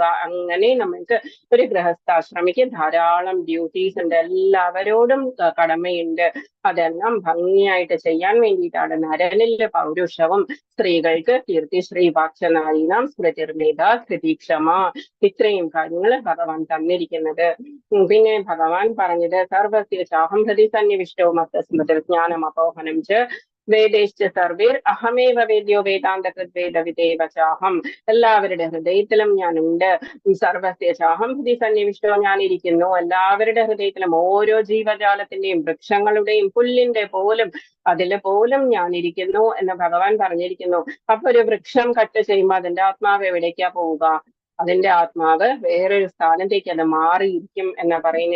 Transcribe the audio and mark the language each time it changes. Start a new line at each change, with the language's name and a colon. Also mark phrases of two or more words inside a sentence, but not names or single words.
Malayalam: അങ്ങനെ നമ്മൾക്ക് ഒരു ഗൃഹസ്ഥാശ്രമിക്ക് ധാരാളം ഡ്യൂട്ടീസ് ഉണ്ട്, എല്ലാവരോടും കടമയുണ്ട്. അതെല്ലാം ഭംഗിയായിട്ട് ചെയ്യാൻ വേണ്ടിയിട്ടാണ് നരനിലെ പൗരുഷവും സ്ത്രീകൾക്ക്
Sanskrit: കീർത്തി ശ്രീ വാക്ചനാരീനാം സ്മൃതിർമേധ ധൃതിക്ഷമ
Malayalam: ഇത്രയും കാര്യങ്ങൾ ഭഗവാൻ തന്നിരിക്കുന്നത്. പിന്നെ ഭഗവാൻ പറഞ്ഞത്
Sanskrit: സർവസ്യ ചാഹം ഹൃദി സന്നിവിഷ്ടോ മത്ത സ്മൃതിർ ജ്ഞാനം അപോഹനം ച വേദേശ്ച സർവേർ അഹമേവ വേദ്യോ വേദാന്തകൃദ്വേദവിദേവ ചാഹം.
Malayalam: എല്ലാവരുടെ ഹൃദയത്തിലും ഞാനുണ്ട്.
Sanskrit: സർവസ്യ ചാഹം ഹൃദി സന്നിവിഷ്ടോ,
Malayalam: ഞാനിരിക്കുന്നു എല്ലാവരുടെ ഹൃദയത്തിലും. ഓരോ ജീവജാലത്തിന്റെയും, വൃക്ഷങ്ങളുടെയും, പുല്ലിന്റെ പോലും അതില് പോലും ഞാനിരിക്കുന്നു എന്ന് ഭഗവാൻ പറഞ്ഞിരിക്കുന്നു. അപ്പൊ ഒരു വൃക്ഷം കട്ട് ചെയ്യുമ്പോൾ അതിന്റെ ആത്മാവ് എവിടേക്കാ പോവുക? അതിന്റെ ആത്മാവ് വേറൊരു സ്ഥാനത്തേക്ക് അത് മാറിയിരിക്കും എന്നാ പറയുന്നത്.